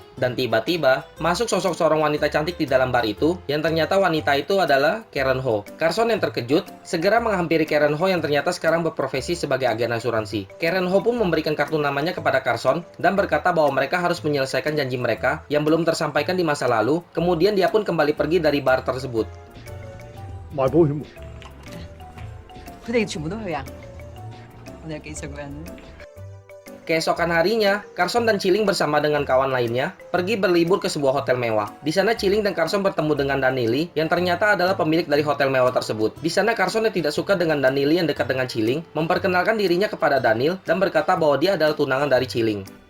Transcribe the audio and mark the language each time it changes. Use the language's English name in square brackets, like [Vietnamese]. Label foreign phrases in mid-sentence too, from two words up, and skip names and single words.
[Indonesian] Dan tiba-tiba, masuk sosok seorang wanita cantik di dalam bar itu, yang ternyata wanita itu adalah Karen Ho. Carson yang terkejut, segera menghampiri Karen Ho yang ternyata sekarang berprofesi sebagai agen asuransi. Karen Ho pun memberikan kartu namanya kepada Carson, dan berkata bahwa mereka harus menyelesaikan janji mereka yang belum tersampaikan di masa lalu, kemudian dia pun kembali pergi dari bar tersebut. [Cantonese] 買保險喎，佢哋全部都去啊！我哋有幾十個人。 [Indonesian] Keesokan harinya, Carson dan Chilling bersama dengan kawan lainnya pergi berlibur ke sebuah hotel mewah. Di sana Chilling dan Carson bertemu dengan Danili yang ternyata adalah pemilik dari hotel mewah tersebut. Di sana Carson yang tidak suka dengan Danili yang dekat dengan Chilling memperkenalkan dirinya kepada Daniel dan berkata bahwa dia adalah tunangan dari Chilling.